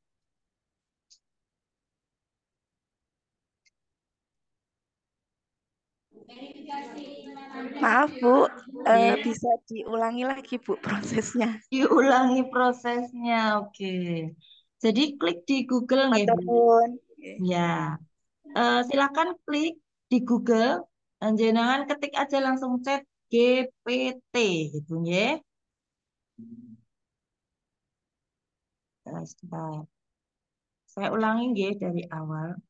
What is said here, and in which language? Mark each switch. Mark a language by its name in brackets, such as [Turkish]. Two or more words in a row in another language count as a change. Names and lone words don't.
[Indonesian] Maaf, Bu. ya, Bisa diulangi lagi, Bu, prosesnya. diulangi prosesnya. Oke. Jadi klik di Google nggih, Bu. Maturnuun. Ya, silakan klik di Google. Dan jangan ketik aja langsung chat GPT gitu ya. Sebentar. Saya ulangi nggih dari awal.